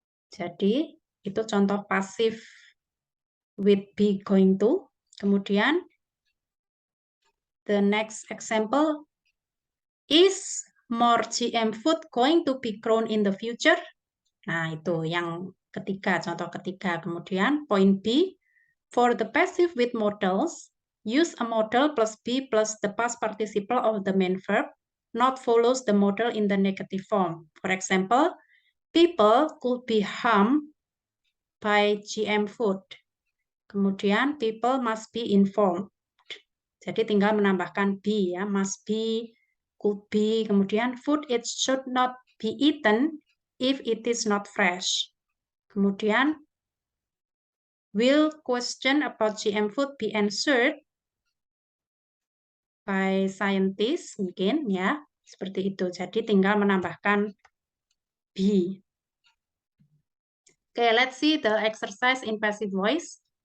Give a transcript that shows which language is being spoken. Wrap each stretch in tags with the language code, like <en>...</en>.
<id>Jadi, itu contoh pasif</id> <en>with be going to.</en> <id>Kemudian,</id> <en>the next example, is more GM food going to be grown in the future?</en> <id>Nah, itu yang ketiga, contoh ketiga. Kemudian,</id> <en>point B, for the passive with modals, use a modal plus be plus the past participle of the main verb, not follows the modal in the negative form. For example, people could be harmed by GM food.</en> <id>Kemudian,</id> <en>people must be informed.</en> <id>Jadi tinggal menambahkan be ya,</id> <en>must be, could be.</en> <id>Kemudian,</id> <en>food it should not be eaten if it is not fresh.</en> <id>Kemudian,</id> <en>will question about GM food be answered by scientists?</en> <id>Mungkin ya, seperti itu. Jadi tinggal menambahkan be.</id> <en>Okay, let's see the exercise in passive voice.</en>